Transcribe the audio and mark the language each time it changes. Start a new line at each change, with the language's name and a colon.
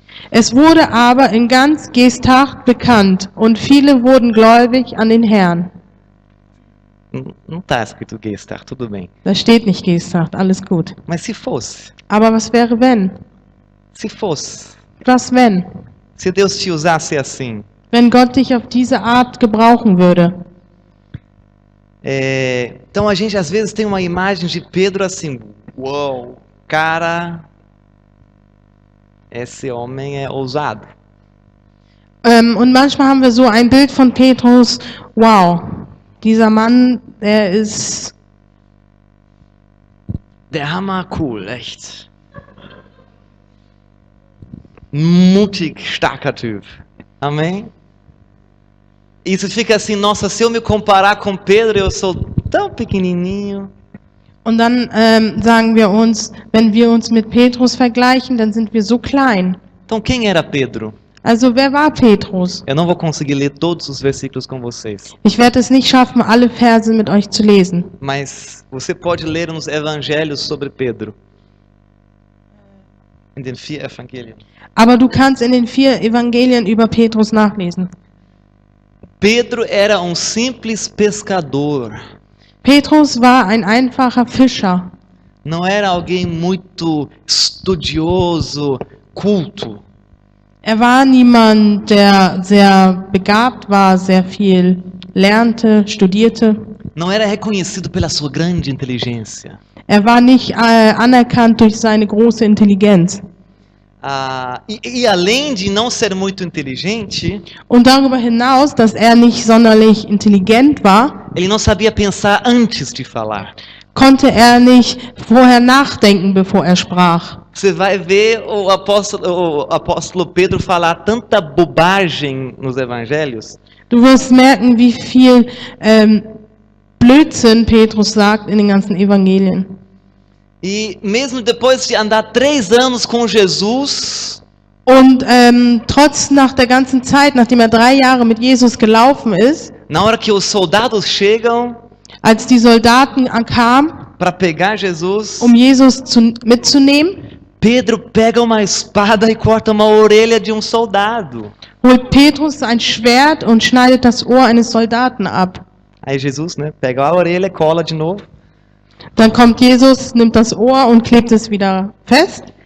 German: Es wurde aber in ganz Gesthacht bekannt, und viele wurden gläubig an den Herrn.
Portuguese: Não está escrito Gesthacht, tudo bem.
German: Da steht nicht Gesthacht, alles gut.
Portuguese: Mas se fosse,
German: Aber was wäre wenn?
Portuguese: se fosse,
German: Was wenn?
Portuguese: se Deus te usasse assim,
German: Wenn Gott dich auf diese Art gebrauchen würde.
Portuguese: então a gente às vezes tem uma imagem de Pedro assim, uau, cara, esse homem é ousado.
German: Und manchmal haben wir so ein Bild von Petrus, wow, dieser Mann, der ist Der Hammer cool, echt. Mutig, starker Typ. Amém?
Portuguese: E você fica assim, nossa, se eu me comparar com Pedro, eu sou tão pequenininho.
German: Und dann sagen wir uns, wenn wir uns mit Petrus vergleichen, dann sind wir so klein.
Portuguese: Então quem era Pedro?
German: Also wer war Petrus?
Portuguese: Eu não vou conseguir ler todos os versículos com vocês.
German: Ich werde es nicht schaffen, alle Verse mit euch zu lesen.
Portuguese: Mas você pode ler nos evangelhos sobre Pedro.
German: In den 4 Evangelien. Aber du kannst in den 4 Evangelien über Petrus nachlesen.
Portuguese: Pedro era um simples pescador.
German: Petrus war ein einfacher Fischer.
Portuguese: Não era alguém muito estudioso, culto.
German: Er war niemand, der sehr begabt war, sehr viel lernte, studierte.
Portuguese: Não era reconhecido pela sua grande inteligência.
German: Er war nicht anerkannt durch seine große Intelligenz.
Portuguese: E além de não ser muito inteligente,
German: Und darüber hinaus, dass er nicht sonderlich intelligent war,
Portuguese: ele não sabia pensar antes de falar.
German: konnte er nicht vorher nachdenken, bevor er sprach.
Portuguese: Você vai ver o apóstolo Pedro falar tanta bobagem nos evangelhos.
German: Du wirst merken, wie viel Blödsinn Petrus sagt in den ganzen Evangelien.
Portuguese: E mesmo depois de andar 3 anos com Jesus,
German: Und trotz nach der ganzen Zeit, nachdem er 3 Jahre mit Jesus gelaufen ist,
Portuguese: na hora que os soldados chegam
German: als die Soldaten kamen,
Portuguese: para pegar Jesus,
German: Jesus mitzunehmen,
Portuguese: Pedro pega uma espada e corta uma orelha de soldado.
German: holt Petrus ein Schwert und schneidet das Ohr eines Soldaten ab.
Portuguese: Aí Jesus, né, pega a orelha, cola de novo.
German: Dann kommt Jesus, nimmt das Ohr und klebt es wieder fest.